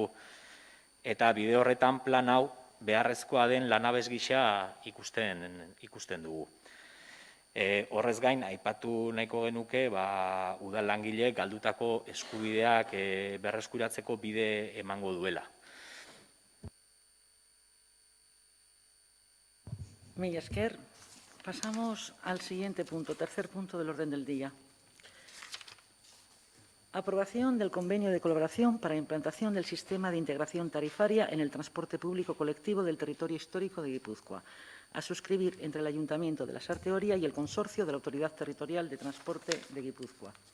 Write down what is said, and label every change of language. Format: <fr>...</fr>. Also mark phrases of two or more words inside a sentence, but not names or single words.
<eu>Eta bide horretan plan hau beharrezkoa den lanabes gisa ikusten dugu. Horrez gain, aipatu nahiko genuke, udal langileek galdutako eskubideak berreskuratzeko bide emango duela. Mila esker.</eu> <es>Pasamos al siguiente punto, tercer punto del orden del día. Aprobación del convenio de colaboración para implantación del sistema de integración tarifaria en el transporte público colectivo del territorio histórico de Guipúzcoa, a suscribir entre el Ayuntamiento de Lasarte Oria y el Consorcio de la Autoridad Territorial de Transporte de Guipúzcoa.</es>